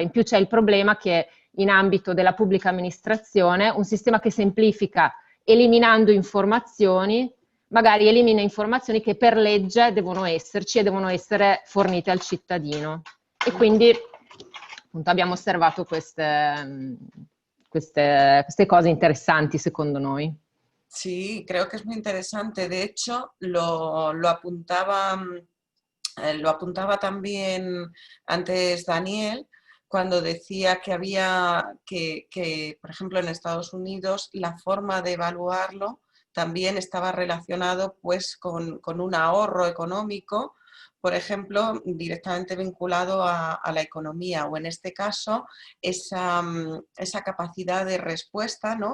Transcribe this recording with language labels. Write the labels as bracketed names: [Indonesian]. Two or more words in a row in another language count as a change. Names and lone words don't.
[Italian] In più c'è il problema che in ambito della pubblica amministrazione un sistema che semplifica eliminando informazioni, magari elimina informazioni che per legge devono esserci e devono essere fornite al cittadino. E quindi appunto abbiamo osservato queste cose interessanti secondo noi. [Spanish] Sí, creo que es muy interesante. De hecho, lo apuntaba también antes Daniel, cuando decía que había que, por ejemplo, en Estados Unidos la forma de evaluarlo también estaba relacionado pues con un ahorro económico, por ejemplo, directamente vinculado a la economía, o en este caso esa capacidad de respuesta, ¿no?